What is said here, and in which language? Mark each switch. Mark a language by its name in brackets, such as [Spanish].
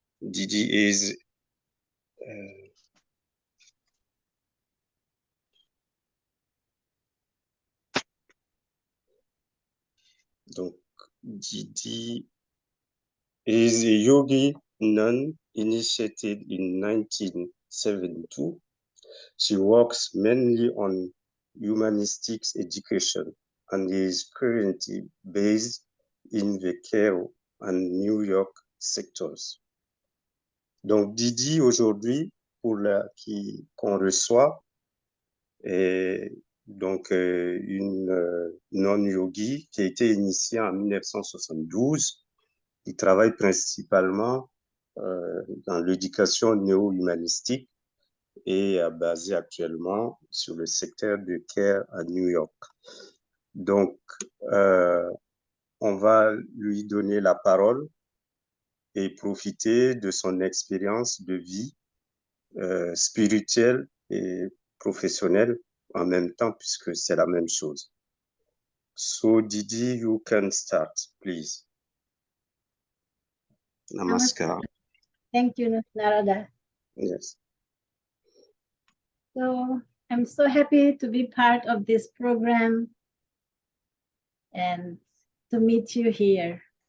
[English] Didi is [French] donc [English] Didi is a yogi nun initiated in 1972. She works mainly on humanistic education and is currently based in the Cairo and New York sectors. [French] Donc Didi aujourd'hui, qu'on reçoit, est donc une non-yogi qui a été initiée en 1972. Il travaille principalement dans l'éducation néo-humanistique et basé actuellement sur le secteur de care à New York. Donc, on va lui donner la parole et profiter de son expérience de vie spirituelle et professionnelle en même temps, puisque c'est la même chose. [English] So, Didi, you can start, please. Namaskar. Thank you, Narada. Yes. So I'm so happy to be part of this program and to meet you here.